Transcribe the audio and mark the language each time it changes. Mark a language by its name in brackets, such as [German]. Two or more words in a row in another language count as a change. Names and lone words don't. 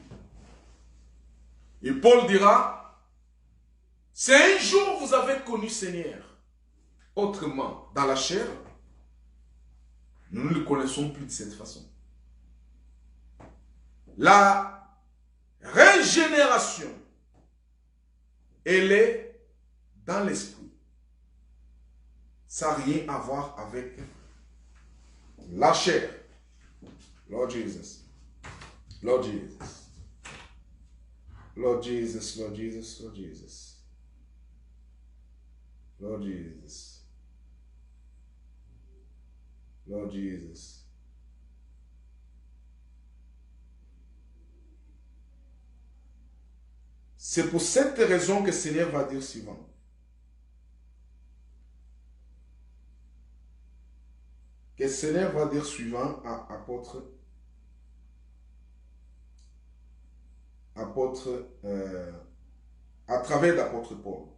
[French] Et Paul dira, si un jour vous avez connu Seigneur autrement dans la chair, nous ne le connaissons plus de cette façon. La régénération, elle est dans l'esprit. Ça n'a rien à voir avec la chair. [English] Lord Jesus. Lord Jesus. Lord Jesus, Lord Jesus, Lord Jesus. Lord Jesus. Lord Jesus. [French] C'est pour cette raison que le Seigneur va dire suivant. Que le Seigneur va dire suivant à à travers l'apôtre Paul.